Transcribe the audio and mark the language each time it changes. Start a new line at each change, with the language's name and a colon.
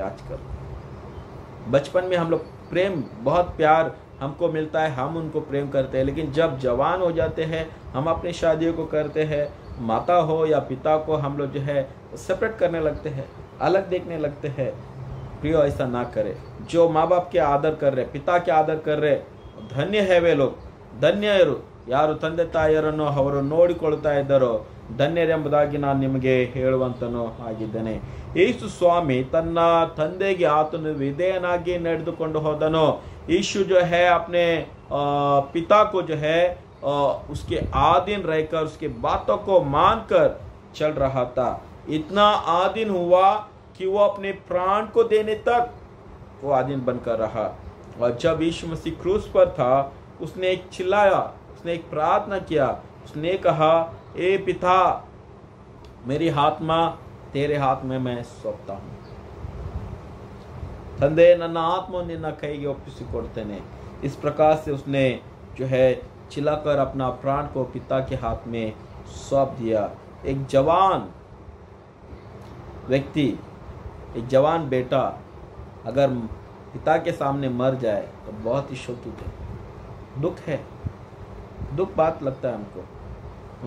Hindi: आजकल बचपन में हम लोग प्रेम, बहुत प्यार हमको मिलता है, हम उनको प्रेम करते हैं, लेकिन जब जवान हो जाते हैं हम अपनी शादियों को करते हैं, माता हो या पिता को हम लोग जो है सेपरेट करने लगते हैं, अलग देखने लगते हैं। प्रियो, ऐसा ना करे। जो माँ बाप के आदर कर रहे, पिता के आदर कर रहे, धन्य है वे लोग,
Kannada: ಧನ್ಯರು ಯಾರು ತಂದೆ ತಾಯಿಯರನ್ನು ಅವರು ನೋಡಿಕೊಳ್ಳುತ್ತಾ ಇದ್ದಾರೋ ಧನ್ಯರೆಂಬುದಾಗಿ ನಾನು ನಿಮಗೆ ಹೇಳುವಂತನೂ ಆಗಿದ್ದೇನೆ। ಯೇಸು ಸ್ವಾಮಿ ತನ್ನ ತಂದೆಗೆ ಆತನು ವಿಧೇಯನಾಗಿ ನಡೆದುಕೊಂಡು ಹೋದನು।
Hindi: यीशु जो है अपने पिता को जो है उसके आधीन रहकर उसके बातों को मानकर चल रहा था। इतना आधीन हुआ कि वो अपने प्राण को देने तक वो आधीन बनकर रहा। और जब यीशु मसीह क्रूस पर था, उसने एक चिल्लाया, उसने एक प्रार्थना किया, उसने कहा, ए पिता, मेरी आत्मा तेरे हाथ में मैं सौंपता हूँ।
Kannada: ತಂದೆ ನನ್ನ ಆತ್ಮ ನಿನ್ನ ಕೈಗೆ ಒಪ್ಪಿಸಿಕೊಡ್ತೇನೆ।
Hindi: इस प्रकार से उसने जो है चिल्लाकर अपना प्राण को पिता के हाथ में सौंप दिया। एक जवान व्यक्ति, एक जवान बेटा अगर पिता के सामने मर जाए तो बहुत ही शोकित है, दुख है, दुख बात लगता है हमको।